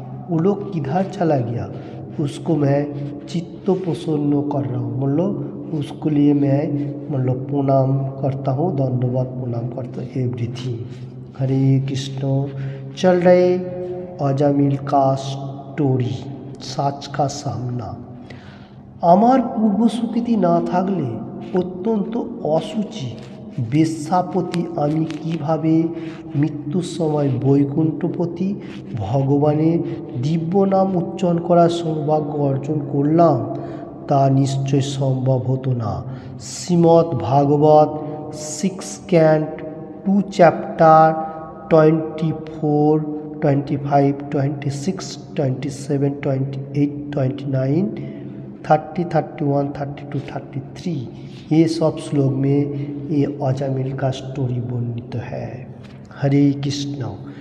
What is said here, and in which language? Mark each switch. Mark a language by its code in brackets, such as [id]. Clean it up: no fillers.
[hi] वो लोग किधर चला गया उसको मैं चित्त प्रसन्न कर रहा हूँ, मतलब उसके लिए मैं मतलब प्रणाम करता हूँ, दंडवत प्रणाम करता हूँ, एवरीथिंग। हरे कृष्ण। चल रहे अजामिल का स्टोरी, সাচ কা সামনা। [bn] আমার পূর্ব সুকৃতি না থাকলে অত্যন্ত অসুচি বেশ্যাপতি আমি কিভাবে মৃত্যুর সময় বৈকুণ্ঠপতি ভগবানের দিব্য নাম উচ্চারণ করার সৌভাগ্য অর্জন করলাম, তা নিশ্চয় সম্ভব হতো না। [hi] শ্রীমদ্ ভাগবত 6 कैंट 2 चैप्टर 24, 25, 26, 27, 28, 29, 30, 31, 32, 33 ये सब श्लोक में ये अजामिल का स्टोरी वर्णित है। हरे कृष्ण।